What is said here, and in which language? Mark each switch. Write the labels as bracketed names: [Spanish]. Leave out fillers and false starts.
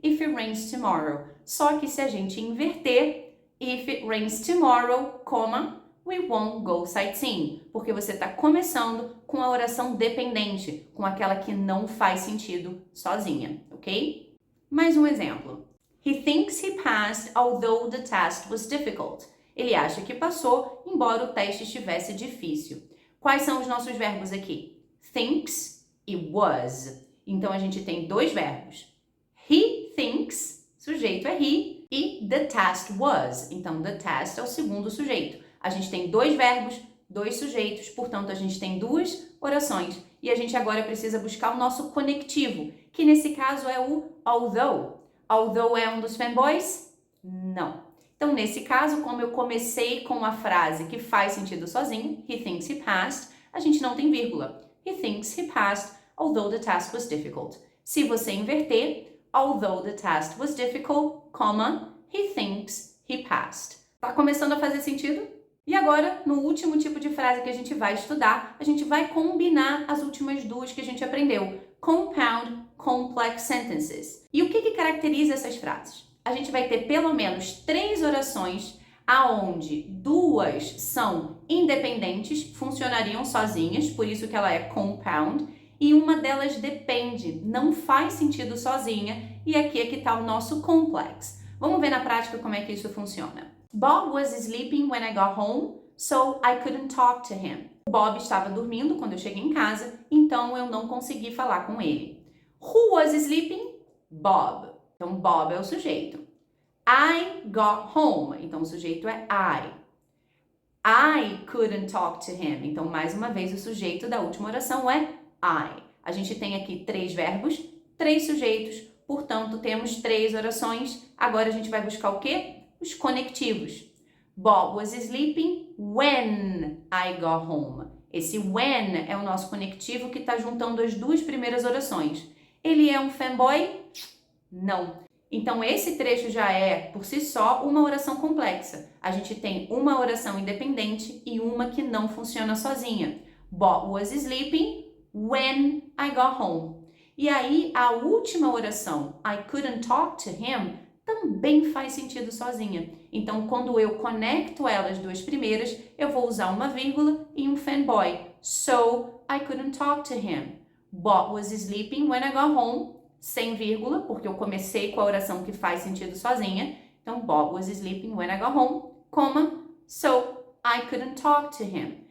[English] if it rains tomorrow. [Portuguese] Só que se a gente inverter, [English] if it rains tomorrow, we won't go sightseeing. [Portuguese] Porque você está começando com a oração dependente, com aquela que não faz sentido sozinha, ok? Mais um exemplo. [English] He thinks he passed, although the test was difficult. [Portuguese] Ele acha que passou, embora o teste estivesse difícil. Quais são os nossos verbos aqui? Thinks e was. Então, a gente tem dois verbos. [English] He thinks, [Portuguese] sujeito é he, e [English] the task was. [Portuguese] Então, [English] the task [Portuguese] é o segundo sujeito. A gente tem dois verbos, dois sujeitos, portanto, a gente tem duas orações. E a gente agora precisa buscar o nosso conectivo, que nesse caso é o although. Although é um dos fanboys? Não. Então, nesse caso, como eu comecei com a frase que faz sentido sozinho, [English] he thinks he passed, [Portuguese] a gente não tem vírgula. [English] He thinks he passed, although the task was difficult. [Portuguese] Se você inverter, [English] although the task was difficult, he thinks he passed. [Portuguese] Tá começando a fazer sentido? E agora, no último tipo de frase que a gente vai estudar, a gente vai combinar as últimas duas que a gente aprendeu. [English] Compound complex sentences. [Portuguese] E o que caracteriza essas frases? A gente vai ter pelo menos 3 orações aonde 2 são independentes, funcionariam sozinhas, por isso que ela é compound, e uma delas depende, não faz sentido sozinha, e aqui é que está o nosso complex. Vamos ver na prática como é que isso funciona. [English] Bob was sleeping when I got home, so I couldn't talk to him. [Portuguese] O Bob estava dormindo quando eu cheguei em casa, então eu não consegui falar com ele. [English] Who was sleeping? [Portuguese] Bob. Então, Bob é o sujeito. [English] I got home. [Portuguese] Então, o sujeito é I. [English] I couldn't talk to him. [Portuguese] Então, mais uma vez, o sujeito da última oração é I. A gente tem aqui 3 verbos, 3 sujeitos. Portanto, temos 3 orações. Agora, a gente vai buscar o quê? Os conectivos. [English] Bob was sleeping when I got home. [Portuguese] Esse when é o nosso conectivo que está juntando as 2 primeiras orações. Ele é um fanboy? Não. Então, esse trecho já é, por si só, uma oração complexa. A gente tem uma oração independente e uma que não funciona sozinha. [English] Bob was sleeping when I got home. [Portuguese] E aí, a última oração, [English] I couldn't talk to him, [Portuguese] também faz sentido sozinha. Então, quando eu conecto elas 2 primeiras, eu vou usar uma vírgula e um fanboy. [English] So, I couldn't talk to him. Bob was sleeping when I got home. [Portuguese] Sem vírgula, porque eu comecei com a oração que faz sentido sozinha. [English] Então, Bob was sleeping when I got home, so I couldn't talk to him.